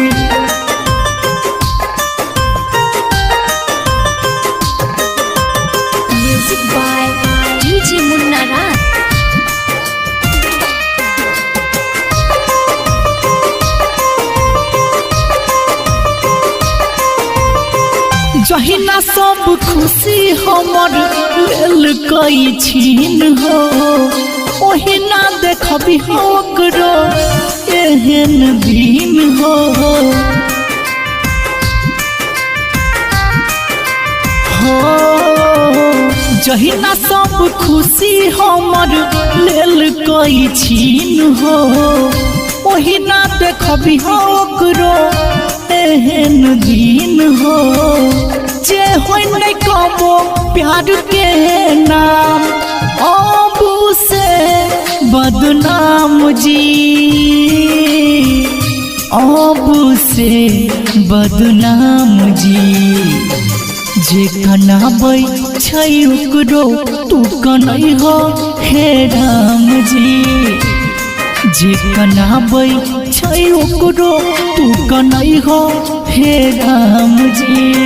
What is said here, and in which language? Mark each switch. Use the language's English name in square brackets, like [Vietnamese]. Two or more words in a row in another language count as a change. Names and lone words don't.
[English] Music by DJ Munna Raj. [Maithili] जहिना सब खुशी हमर लेल कई छीन हो, ओहिना देखबी ओकरो एहन दिन हो। जहिना सब खुशी हमर लेल कई छीन हो, ओहिना देखबी ओकरो एहन दिन हो। जे होय नहीं कबो प्यार के नाम अबू से बदनाम जी, अबू से बदनाम जी। जे कनाबै छै ओकरो तू कनै हो हे राम जी। जे कनाबै छै ओकरो तू कनै हो हे राम जी।